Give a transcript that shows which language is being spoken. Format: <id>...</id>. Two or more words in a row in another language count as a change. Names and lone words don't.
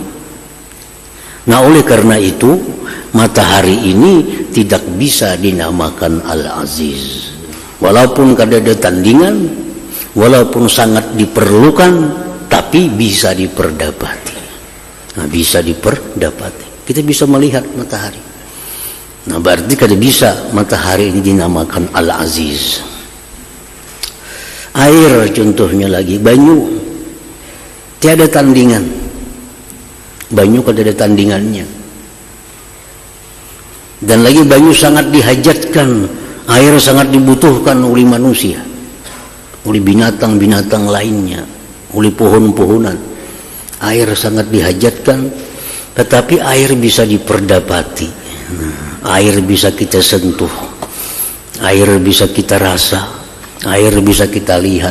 <bjn>Nah, oleh karena itu matahari ini tidak bisa dinamakan Al-Aziz, walaupun kada ada tandingan, walaupun sangat diperlukan, tapi bisa diperdapati.</bjn> <id>Nah, bisa diperdapati. Kita bisa melihat matahari.</id> <bjn>Nah, berarti kada bisa matahari ini dinamakan Al-Aziz.</bjn> <id>Air contohnya lagi, banyu. Tiada tandingan.</id> <bjn>Banyu kada ada tandingannya.</bjn> <id>Dan lagi banyu sangat dihajatkan, air sangat dibutuhkan oleh manusia, oleh binatang-binatang lainnya, oleh pohon-pohonan. Air sangat dihajatkan, tetapi air bisa diperdapati. Air bisa kita sentuh, air bisa kita rasa, air bisa kita lihat.</id>